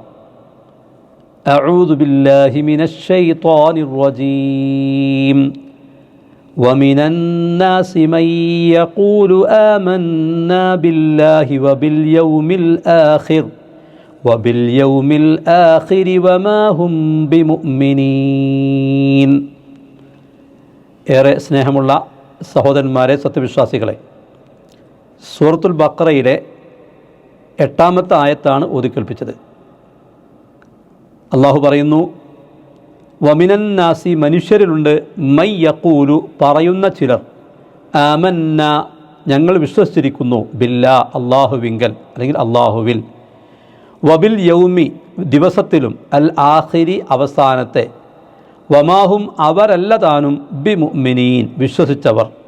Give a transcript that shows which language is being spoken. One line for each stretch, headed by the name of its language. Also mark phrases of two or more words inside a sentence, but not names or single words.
Arabic: أعوذ بالله من الشيطان الرجيم. ومن الناس من يقول آمنا بالله وباليوم الآخر وما هم بمؤمنين.
Malayalam: ഏറെ സ്നേഹമുള്ള സഹോദരന്മാരെ, സത്യവിശ്വാസികളെ, സൂറത്തുൽ ബഖറയിലെ 8-ാമത്തെ ആയത്താണ് ഓതിക്കേൽപ്പിച്ചത്. അള്ളാഹു പറയുന്നു,
Arabic: ومن الناس,
Malayalam: മനുഷ്യരിലുണ്ട്,
Arabic: من يقول,
Malayalam: പറയുന്ന ചിലർ, ആമന്ന, ഞങ്ങൾ വിശ്വസിച്ചിരിക്കുന്നു, ബില്ലാ, അള്ളാഹുവിങ്കൽ അല്ലെങ്കിൽ അള്ളാഹുവിൽ,
Arabic: وباليوم,
Malayalam: ദിവസത്തിലും,
Arabic: الآخر,
Malayalam: അവസാനത്തെ,
Arabic: وما هم,
Malayalam: അവരല്ല താനും,
Arabic: بمؤمنين,
Malayalam: വിശ്വസിച്ചവർ,